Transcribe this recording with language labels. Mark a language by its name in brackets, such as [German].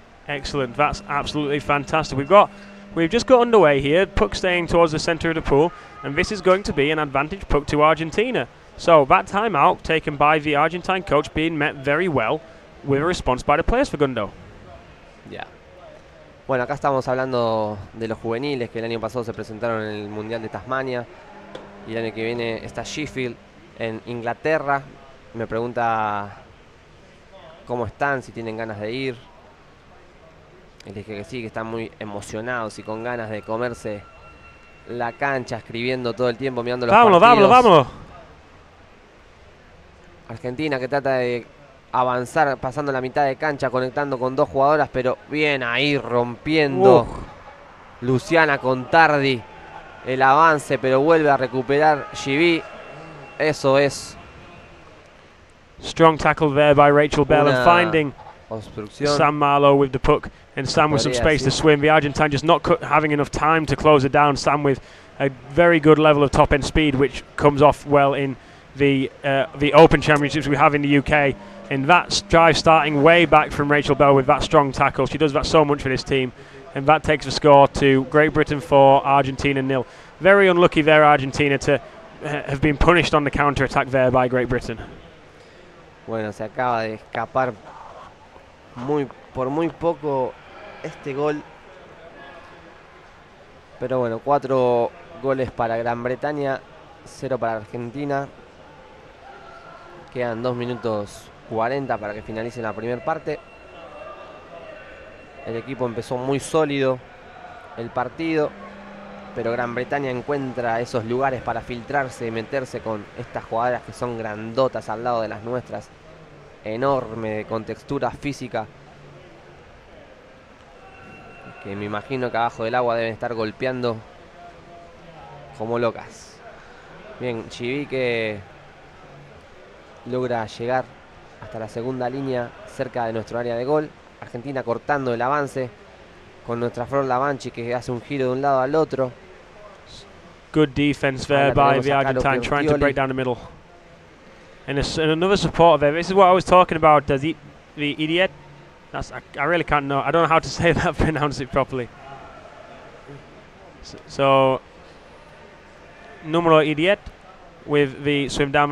[English] Excellent. That's absolutely fantastic. We've got we've just got underway here. Puck staying towards the centre of the pool, and this is going to be an advantage puck to Argentina. So that timeout taken by the Argentine coach being met very well with a response by the players for Gundo. [Spanish] Ya. Bueno, acá estamos hablando de los juveniles que el año pasado se presentaron en el Mundial de Tasmania. Y el año que viene está Sheffield en Inglaterra. Me pregunta cómo están, si tienen ganas de ir. Y le dije que sí, que están muy emocionados y con ganas de comerse la cancha, escribiendo todo el tiempo, mirando los partidos. Vámonos. Argentina que trata de avanzar, pasando la mitad de cancha, conectando con dos jugadoras, pero bien ahí rompiendo. Luciana con Tardi el avance, pero vuelve a recuperar GBR. Eso es. [English] Strong tackle there by Rachel Bell and finding Sam Marlowe with the puck, and Sam with some space to swim. The Argentine just not having enough time to close it down. Sam with a very good level of top end speed, which comes off well in the Open Championships we have in the UK. And that drive starting way back from Rachel Bell with that strong tackle. She does that so much for this team. And that takes the score to Great Britain 4, Argentina 0. Very unlucky there, Argentina, to have been punished on the counter-attack there by Great Britain. [Spanish] Bueno, se acaba de escapar por muy poco este gol. Pero bueno, 4 goles para Gran Bretaña, 0 para Argentina. Quedan 2 minutos 40 para que finalice la primera parte. El equipo empezó muy sólido el partido, pero Gran Bretaña encuentra esos lugares para filtrarse y meterse con estas jugadoras que son grandotas al lado de las nuestras, enorme, con textura física, que me imagino que abajo del agua deben estar golpeando como locas. Bien, GBR que logra llegar hasta la segunda línea cerca de nuestro área de gol. Argentina cortando el avance con nuestra Flor Lavanchi que hace un giro de un lado al otro. [English] Good defense there by the Argentine, trying to break down the middle. And another supporter there. This is what I was talking about. Does the idiot? I really can't know. I don't know how to say that, pronounce it properly. So numero idiot with the swim down.